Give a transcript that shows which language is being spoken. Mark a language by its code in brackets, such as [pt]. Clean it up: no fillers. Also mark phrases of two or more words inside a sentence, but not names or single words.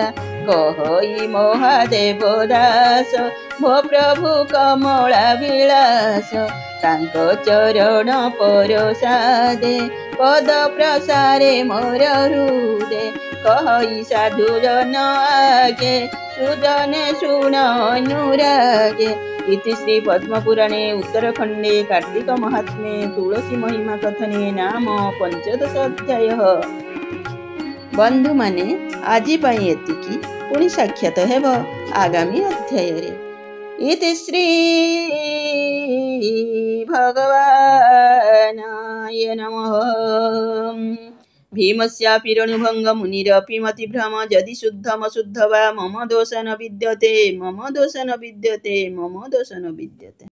[or] କହଇ ମହାଦେବ ଦାସ ମୋ ପ୍ରଭୁ କମଳା ବିଳାସ। ତାଙ୍କ ଚରଣ ପରସାଦେ ପଦ ପ୍ରସାରେ ମୋର ହୃଦେ। କହଇ ସାଧୁ ଜନ ଆଗେ ସୁଜନେ ଶୁଣ ଅନୁରାଗେ। [sa] इति श्री पद्मपुराणे उत्तरखंडे कार्तिक महात्म्ये तुलसी महिमा कथने नाम 15 अध्याय। [or] ବନ୍ଧୁ ମାନେ ଆଜି ପାଇଁ ଏତିକି ପୁଣି ସାକ୍ଷାତ ହେବ ଆଗାମୀ ଅଧ୍ୟାୟ ରେ। [sa] इति श्री भगवानाय नमः। भीमस्यापि मतिभ्रम यदि शुद्धमशुद्ध वा मम दोष न विद्यते।